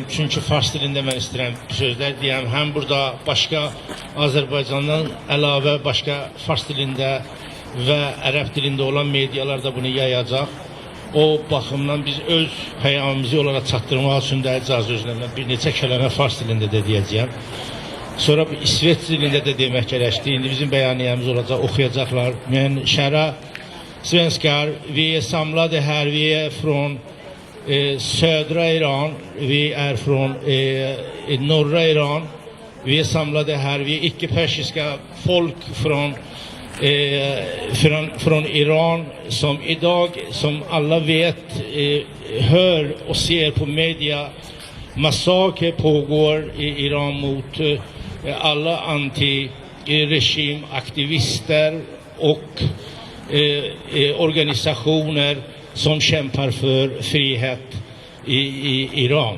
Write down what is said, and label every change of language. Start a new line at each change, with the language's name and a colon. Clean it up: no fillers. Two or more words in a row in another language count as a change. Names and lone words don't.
Azerbaijani: Çünki fars dilində mən istəyirəm sözlər deyəm. Həm burada başqa Azərbaycandan əlavə başqa fars dilində və ərəb dilində olan medialar da bunu yayacaq. O baxımdan biz öz peyamımızı onlara çatdırmaq üçün də icazə özlərinə bir neçə kəlmə fars dilində də deyəcəyəm. Sonra İsveç dilində də demək gərəkdir. İndi bizim bəyaniyemiz olacaq, oxuyacaqlar.
Swedish: Men kära svenskar, vi är samlade här, vi är från södra Iran, vi är från norra Iran. Vi är samlade här, vi är icke-persiska folk från Iran som idag, som alla vet, hör och ser på media, massaker pågår i Iran mot alla anti-regimaktivister och organisationer som kämpar för frihet i Iran.